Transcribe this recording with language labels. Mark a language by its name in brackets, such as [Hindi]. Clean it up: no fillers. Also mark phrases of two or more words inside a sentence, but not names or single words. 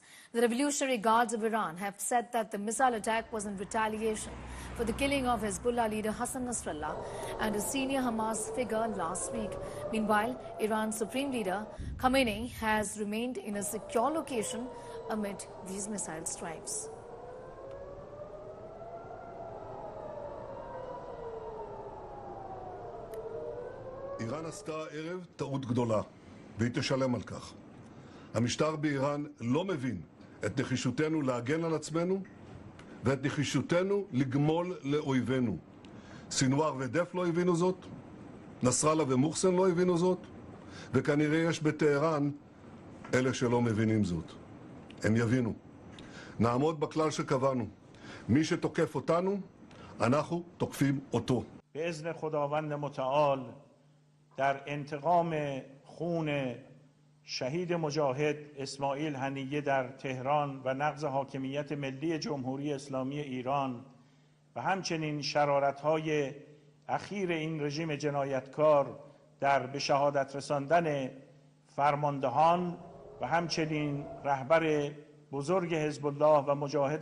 [English] The Revolutionary Guards of Iran have said that the missile attack was in retaliation for the killing of Hezbollah leader Hassan Nasrallah and a senior Hamas figure last week. Meanwhile, Iran's supreme leader Khamenei has remained in a secure location amid these missile strikes. [Hebrew] איראן עשתה הערב טעות גדולה, והיא תשלם על כך. המשטר באיראן לא מבין את נחישותנו להגן על עצמנו ואת נחישותנו לגמול לאויבינו. סינואר ודף לא הבינו זאת, נסראללה ומוחסן לא הבינו זאת, וכנראה יש בטהרן אלה שלא מבינים זאת. הם יבינו. נעמוד בכלל שקבענו. מי שתוקף אותנו, אנחנו תוקפים אותו. [Persian] باذن خداوند متعال در انتقام خون شهید مجاهد اسماعیل هنیه در تهران و نقض حاکمیت ملی جمهوری اسلامی ایران و همچنین شرارت‌های اخیر این رژیم جنایتکار در به شهادت رساندن فرماندهان و همچنین رهبر بزرگ حزب الله و مجاهد